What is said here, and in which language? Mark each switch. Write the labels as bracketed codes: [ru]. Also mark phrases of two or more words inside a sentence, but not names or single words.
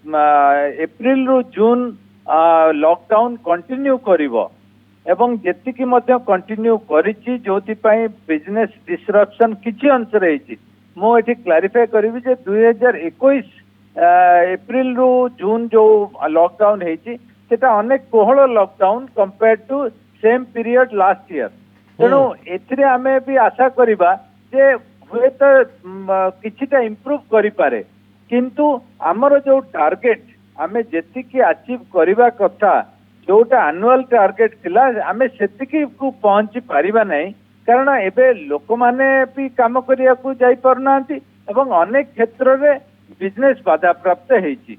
[or] ଏପ୍ରିଲ ରୁ ଜୁନ [en] lockdown continue [or] କରିବ ଏବଂ ଯେତିକି ମଧ୍ୟ କଣ୍ଟିନ୍ୟୁ କରିଛି ଯୋଉଥି ପାଇଁ [en] business disruption [or] କିଛି ଅଂଶ ରହିଛି ମୁଁ ଏଠି କ୍ଲାରିଫାଇ କରିବି ଯେ 2021 ଏପ୍ରିଲ ରୁ ଜୁନ ଯୋ ଲକଡାଉନ ହେଇଛି ସେଟା ଅନେକ କୋହଳ [en] lockdown compare to same period last year. [or] ତେଣୁ ଏଥିରେ ଆମେ ବି ଆଶା କରିବା ଯେ ହୁଏ ତ କିଛିଟା ଇମ୍ପ୍ରୁଭ କରି ପାରେ କିନ୍ତୁ ଆମର ଯୋ ଟାର୍ଗେଟ ଆମେ ଯେତିକି ଆଚିଭ କରିବା କଥା ଯୋଉଟା [en] annual target [or] ଥିଲା ଆମେ ସେତିକି କୁ ପହଞ୍ଚି ପାରିବା ନାହିଁ କାରଣ ଏବେ ଲୋକ ମାନେ ବି କାମ କରିବା କୁ ଯାଇ ପାରୁନାହାନ୍ତି ଏବଂ ଅନେକ କ୍ଷେତ୍ର ରେ ବିଜନେସ ବାଧା ପ୍ରାପ୍ତ ହେଇଛି